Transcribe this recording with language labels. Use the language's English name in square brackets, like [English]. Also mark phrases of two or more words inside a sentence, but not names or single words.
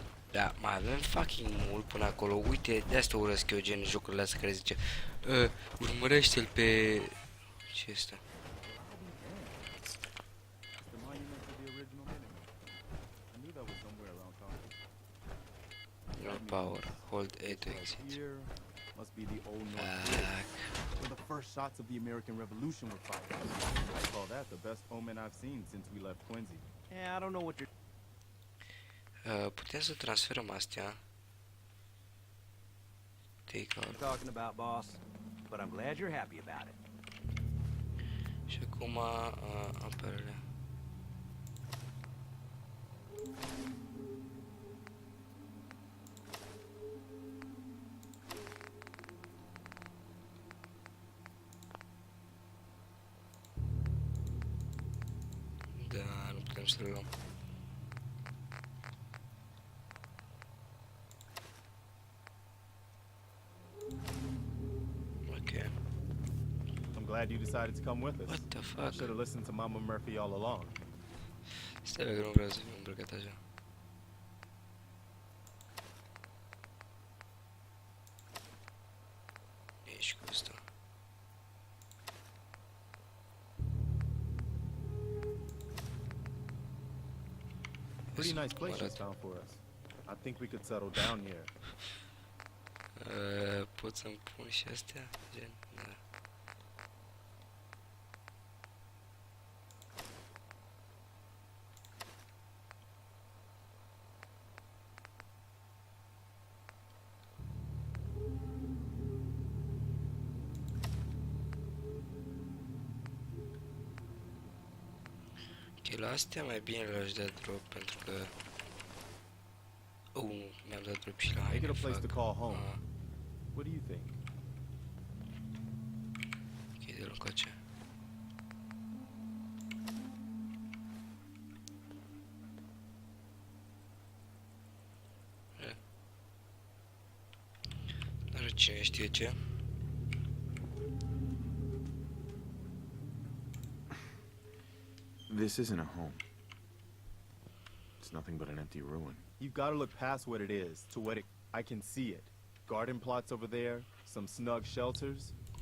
[Romanian] Da, mai avem fucking mult până acolo. Uite, de asta urăsc eu gen jocurile astea care zice urmărește-l pe... Ce este? [English] It's the monument to the original Minutemen. I knew that was somewhere around town. No power. Hold A to exit. Here must be the old North Gate, Back. where the first shots of the American Revolution were fired. I call that the best omen I've seen since we left Quincy. Yeah, I don't know what you're [Romanian] Putem să transferăm astea. [English] Take out. talking about, boss, but I'm glad you're happy about it. [Romanian] Și acum apărele. Da, nu putem să le luăm. Ok. [English] I'm glad you decided to come with us. What the I fuck? should have listened to Mama Murphy all along. [Romanian] Stai că nu vreau să fiu îmbrăcat așa. Ești cu ăsta. [English] Pretty nice place you found for us. I think we could settle down here. [Romanian] Pot să-mi pun și astea? Gen, da. Ok, la astea mai bine le-aș da drop pentru că... mi-am dat drop și la [English] Make it [Romanian] haine, [English] a place to fuck. call home. [Romanian] Ah, [English] What do you think? [Romanian] ok, de-l încoace. Dar cine știe ce? [English] This isn't a home. It's nothing but an empty ruin. You've got to look past what it is to what it... I can see it. Garden plots over there, some snug shelters.